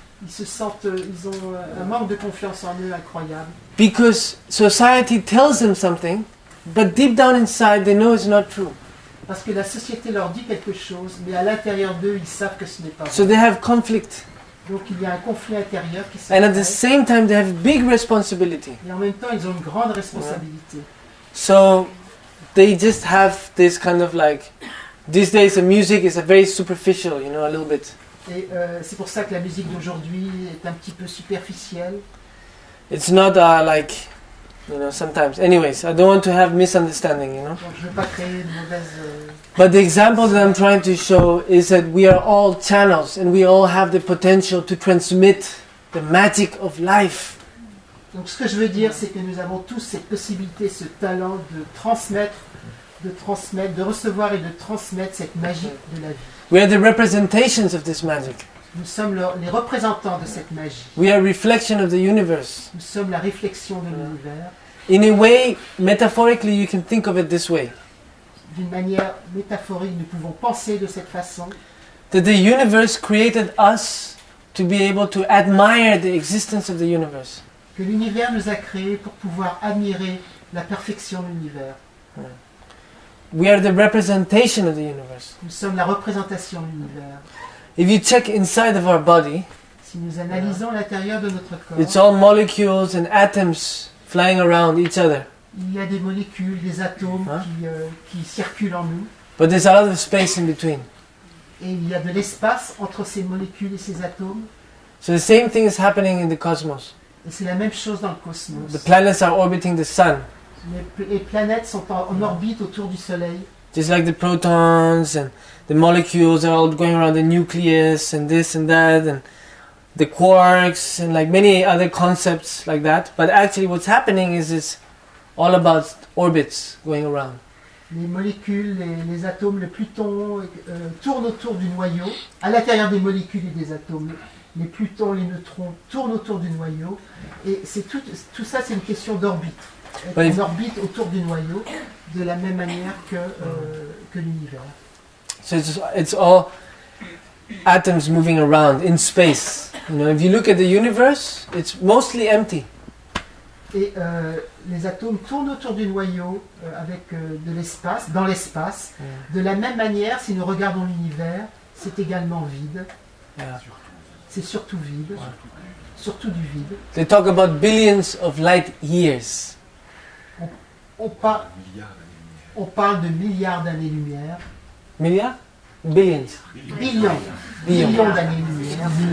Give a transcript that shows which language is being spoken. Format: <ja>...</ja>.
<fr>Ils ont un manque de confiance en eux incroyable.</fr> <en>Because society tells them something, but deep down inside they know it's not true.</en> <fr>Parce que la société leur dit quelque chose, mais à l'intérieur d'eux, ils savent que ce n'est pas vrai.</fr> <en>So they have conflict.</en> <fr>Donc il y a un conflit intérieur qui</fr> <en>And at the</en> <fr>s'installe.</fr> <en>same time they have big responsibility.</en> <fr>Et en même temps, ils ont une grande responsabilité.</fr> <en>So they just have this kind of like, these days the music is a very superficial, you know, a little bit.</en> <fr>Et c'est pour ça que la musique d'aujourd'hui est un petit peu superficielle.</fr> <en>It's not like, you know, sometimes. Anyways, I don't want to have misunderstanding, you know.</en> <fr>Donc je ne veux pas créer de mauvaises...</fr> <en>But the example that I'm trying to show is that we are all channels and we all have the potential to transmit the magic of life.</en> <fr>Donc ce que je veux dire, c'est que nous avons tous cette possibilité, ce talent de transmettre, de recevoir et de transmettre cette magie de la vie.</fr> <en>We are the representations of this magic.</en> <fr>Nous sommes les représentants de cette magie.</fr> <en>We are a reflection of the universe.</en> <fr>Nous sommes la réflexion de l'univers.</fr> <en>In a way, metaphorically, you can think of it this way.</en> <fr>D'une manière métaphorique, nous pouvons penser de cette façon.</fr> <en>That the universe created us to be able to admire the existence of the universe.</en> <fr>Que l'univers nous a créés pour pouvoir admirer la perfection de l'univers.</fr> <en>We are the representation of the universe.</en> <fr>Nous sommes la représentation de l'univers.</fr> <en>If you check inside of our body,</en> <fr>Si nous analysons l'intérieur de notre</fr> <en>it's</en> <fr>corps,</fr> <en>all molecules and atoms flying around each other.</en> <fr>il y a des molécules, des atomes qui circulent en nous.</fr> <en>But there's a lot of space in between.</en> <fr>Et il y a de l'espace entre ces molécules et ces atomes.</fr> <en>So the same thing is happening in the cosmos.</en> <fr>Et c'est la même chose dans le cosmos.</fr> <en>The planets are orbiting the sun,</en> <fr>Les planètes sont en orbite autour du Soleil.</fr> <en>just like the protons, and the molecules are all going around the nucleus and this and that, and the quarks and like many other concepts like that. But actually what's happening is it's all about orbits going around.</en> <fr>Les molécules, les atomes, le Pluton tournent autour du noyau. À l'intérieur des molécules et des atomes, les protons, les neutrons tournent autour du noyau. Et c'est tout ça, c'est une question d'orbite. On orbite autour du noyau de la même manière que l'univers.</fr> <en>So it's all atoms moving around in space. You know, if you look at the universe, it's mostly empty.</en> <fr>Et les atomes tournent autour du noyau avec de l'espace, dans l'espace. De la même manière, si nous regardons l'univers, c'est également vide. Yeah. C'est surtout vide. Surtout du vide.</fr> <en>They talk about billions of light years.</en> <fr>On parle On parle de milliards d'années-lumière. Milliards? Billions.</fr> <en>Billions. Billions.</en> <fr>Millions d'années-lumière.</fr>